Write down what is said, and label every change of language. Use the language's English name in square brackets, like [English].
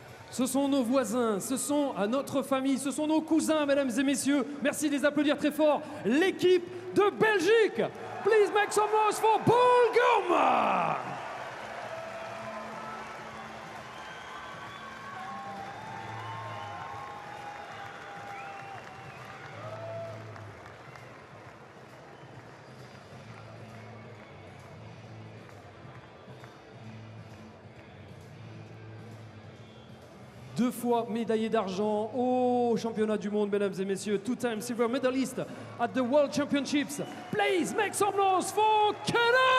[French] Ce sont nos voisins, ce sont à notre famille, ce sont nos cousins, mesdames et messieurs. Merci de les applaudir très fort. L'équipe de Belgique. [English] Please make some noise for Bulgaria. [French] 2 fois médaillé d'argent au championnat du monde, mesdames et messieurs. [English] 2-time silver medalist at the World Championships. Please make some noise for Canada!